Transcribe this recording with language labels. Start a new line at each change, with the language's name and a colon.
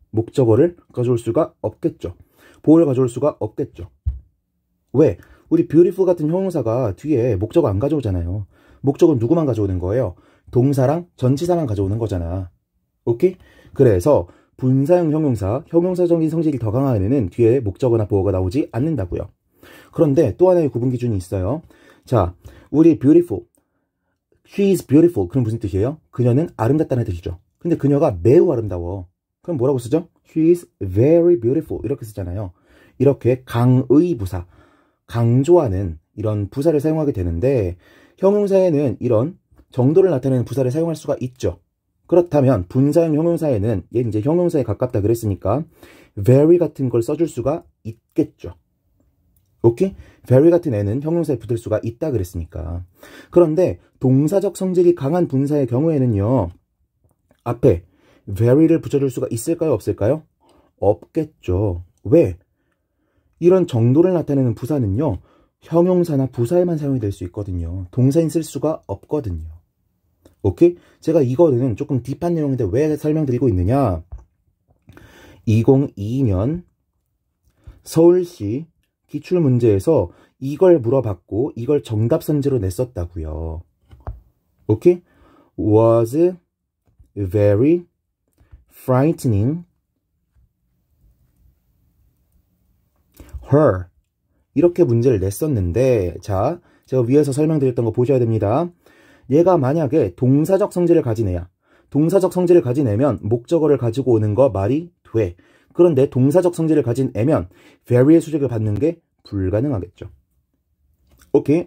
Korean: 목적어를 가져올 수가 없겠죠. 보어를 가져올 수가 없겠죠. 왜? 우리 beautiful 같은 형용사가 뒤에 목적어 안 가져오잖아요. 목적은 누구만 가져오는 거예요? 동사랑 전치사만 가져오는 거잖아. 오케이? 그래서 분사형 형용사, 형용사적인 성질이 더 강한 애는 뒤에 목적어나 보어가 나오지 않는다고요. 그런데 또 하나의 구분 기준이 있어요. 자, 우리
English: beautiful, she is beautiful.
Korean: 그럼 무슨 뜻이에요? 그녀는 아름답다는 뜻이죠. 근데 그녀가 매우 아름다워. 그럼 뭐라고 쓰죠?
English: She is very beautiful.
Korean: 이렇게 쓰잖아요. 이렇게 강의 부사, 강조하는 이런 부사를 사용하게 되는데 형용사에는 이런 정도를 나타내는 부사를 사용할 수가 있죠. 그렇다면 분사형 형용사에는 얘 이제 형용사에 가깝다 그랬으니까 very 같은 걸 써줄 수가 있겠죠. 오케이? very 같은 애는 형용사에 붙을 수가 있다 그랬으니까. 그런데 동사적 성질이 강한 분사의 경우에는요. 앞에 very를 붙여줄 수가 있을까요? 없을까요? 없겠죠. 왜? 이런 정도를 나타내는 부사는요. 형용사나 부사에만 사용이 될 수 있거든요. 동사인 쓸 수가 없거든요. 오케이? 제가 이거는 조금 딥한 내용인데 왜 설명드리고 있느냐? 2022년 서울시 기출문제에서 이걸 물어봤고 이걸 정답 선지로 냈었다고요. 오케이?
English: Was very frightening her.
Korean: 이렇게 문제를 냈었는데 자, 제가 위에서 설명드렸던 거 보셔야 됩니다. 얘가 만약에 동사적 성질을 가진 애야. 동사적 성질을 가진 애면 목적어를 가지고 오는 거 말이 돼. 그런데 동사적 성질을 가진 애면 very의 수식을 받는 게 불가능하겠죠. 오케이?